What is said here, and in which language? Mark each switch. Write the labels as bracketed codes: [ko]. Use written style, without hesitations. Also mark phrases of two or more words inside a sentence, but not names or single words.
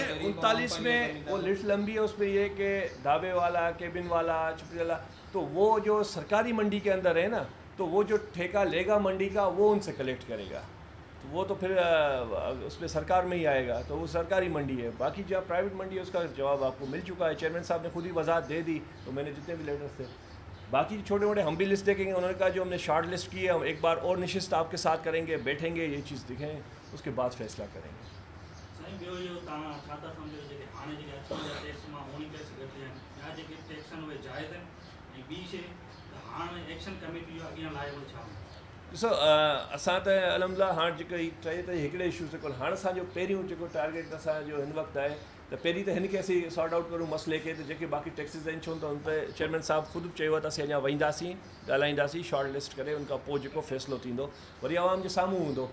[ur] دیکھیں 39 میں وہ لسٹ لمبی ہے, اس میں یہ کہ ڈھابے والا, کیبن والا, چھپری والا, تو وہ جو سرکاری منڈی کے اندر ہے نا, تو وہ جو ٹھیکہ لے گا منڈی کا وہ ان سے کلیکٹ کرے گا, تو وہ تو پھر اس میں سرکار میں ہی آئے گا, تو وہ سرکاری منڈی ہے. باقی جو پرائیویٹ منڈی ہے اس کا جواب آپ کو مل چکا ہے, چیئرمین صاحب نے خود ہی وضاحت دے دی, تو میں نے جتنے بھی لیٹرس تھے. باقی چھوٹے موٹے ہم بھی لسٹ دیکھیں گے, انہوں نے کہا جو ہم نے [en] short list [ur] کی ہے ہم ایک بار اور نشست آپ کے ساتھ کریں گے, بیٹھیں گے, یہ چیز دکھیں, اس کے بعد فیصلہ کریں گے. [sd] ॾिसो असां त अलहमदिल्ला हाणे जेको ई चए त हिकिड़े इशू ते कोन, हाणे असांजो पहिरियों जेको टारगेट असांजो हिन वक़्तु आहे त पहिरीं त हिन खे असीं [en] sort out [sd] करूं मसइले खे, त जेके बाक़ी टैक्सिस आहिनि छो त हुन ते चेयरमैन साहब ख़ुदि चयो आहे त असीं अञा वेंदासीं, ॻाल्हाईंदासीं [en] short list [sd] करे, उन खां पोइ जेको फ़ैसिलो थींदो वरी आवाम जे साम्हूं हूंदो.